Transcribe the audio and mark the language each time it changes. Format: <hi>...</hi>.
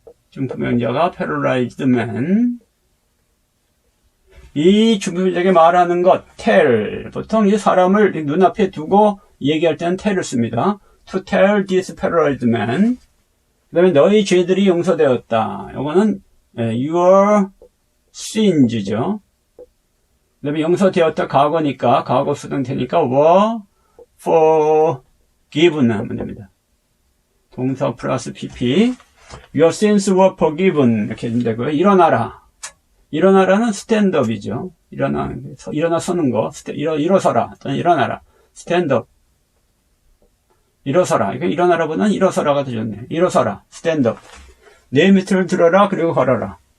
<ko>중품명자가</ko> <en>paralyzed man.</en> <ko>이 중품명자에게 말하는 것 tell 보통 이 사람을 눈앞에 두고 얘기할 때는 tell을 씁니다.</ko> <en>To tell this paralyzed man.</en> <ko>그 다음에 너희 죄들이 용서되었다. 이거는</ko> <en>your sins</en> <ko>죠. 그다음에 용서되었다 과거니까 과거 수동태니까</ko> <en>were forgiven</en> <ko>하면 됩니다. 동사 플러스 pp.</ko> <en>Your sins were forgiven</en> <ko>이렇게 되면 되고요. 일어나라. 일어나라는</ko> <en>stand up</en> <ko>이죠. 일어나 서는 거. 일어서라. 또는 일어나라.</ko> <en>stand up.</en> <ko>일어서라. 이거 일어나라보다는 일어서라가 더 좋네. 일어서라.</ko> <en>stand up.</en> <ko>내 밑을 들어라. 그리고 걸어라.</ko>